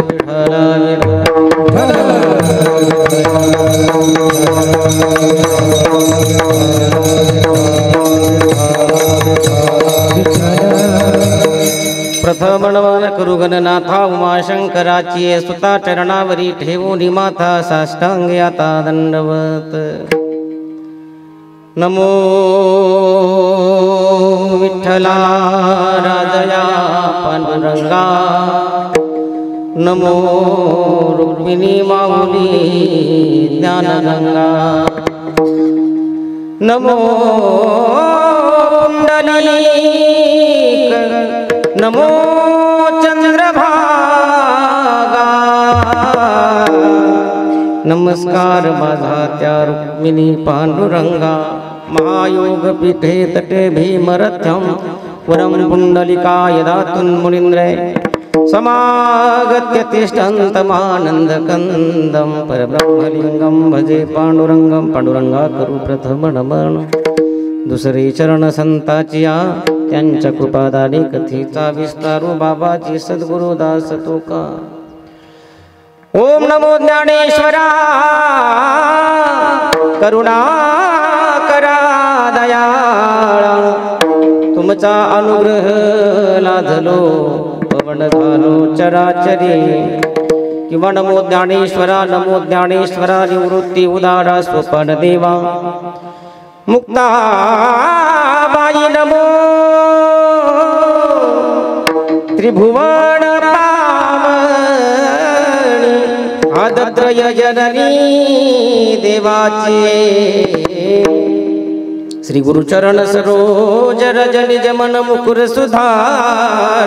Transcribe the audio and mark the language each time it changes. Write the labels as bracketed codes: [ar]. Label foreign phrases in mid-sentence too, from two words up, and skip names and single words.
[mr] प्रथम नमन करू गणनाथा उमाशंकराची, सुता चरणावरी ठेवून माथा साष्टांगी आता दंडवत. नमो विठ्ठला राजया पांडुरंगा, नमो रुक्मिणी माऊली ज्ञानगंगा. नमो पुंडलीक, नमो चंद्रभागा. नमस्कार माझा त्या रुक्मिणी पांडुरंगा. [sa] महायोग पीठे तटे भीमरथ्यम, पुरं पुंडलिकाय दातुं मुनीन्द्रे. समागत्य तिष्ठन्तमानन्दकन्दं, परब्रह्मलिंगं भजे पांडुरंगं. [mr] पांडुरंगा करू प्रथम नमन, दुसरे चरण संताचिया, त्यांच्या कृपादानी कथेचा विस्तारू. बाबाजी सद्गुरुदास तुका. ओम नमो ज्ञानेश्वरा, करुणा करा दयाळा. तुमचा अनुग्रह लाधलो, पवन झालो चराचरी. किंवा नमो ज्ञानेश्वरा, नमो ज्ञानेश्वरा. निवृत्ती उदारा स्वपन देवा, मुक्ताबाई नमो. त्रिभुवन पावनी, आदत्रय जननी देवाचे. [awa] श्री गुरुचरण सरोज रज निज मन मुकुर सुधार.